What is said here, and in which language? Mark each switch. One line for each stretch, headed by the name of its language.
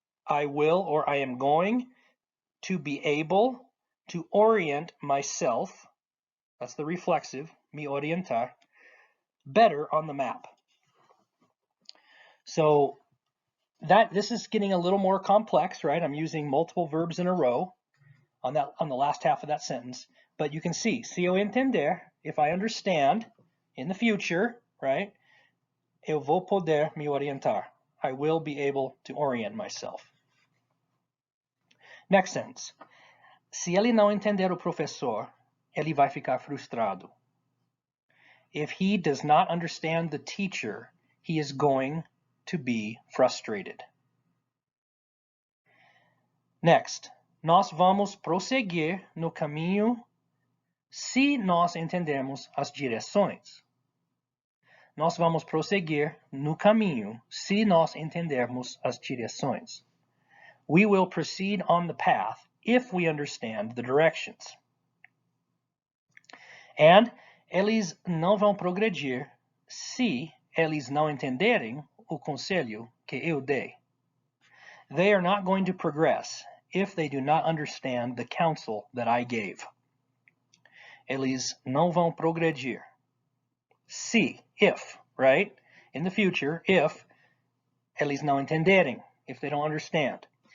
English: I will, or I am going to be able to orient myself, that's the reflexive,
Portuguese: me orientar,
English: better on the map. So this is getting a little more complex, right? I'm using multiple verbs in a row on the last half of that sentence, but you can see,
Portuguese: se eu entender,
English: if I understand in the future, right?
Portuguese: Eu vou poder me orientar.
English: I will be able to orient myself. Next sentence.
Portuguese: Se ele não entender o professor, ele vai ficar frustrado.
English: If he does not understand the teacher, he is going to be frustrated. Next,
Portuguese: nós vamos prosseguir no caminho se nós entendermos as direções. Nós vamos prosseguir no caminho se nós entendermos as direções.
English: We will proceed on the path if we understand the directions. And
Portuguese: eles não vão progredir se eles não entenderem o conselho que eu dei.
English: They are not going to progress if they do not understand the counsel that I gave.
Portuguese: Eles não vão progredir. Se,
English: if, right? In the future, if
Portuguese: eles não entenderem,
English: if they don't understand.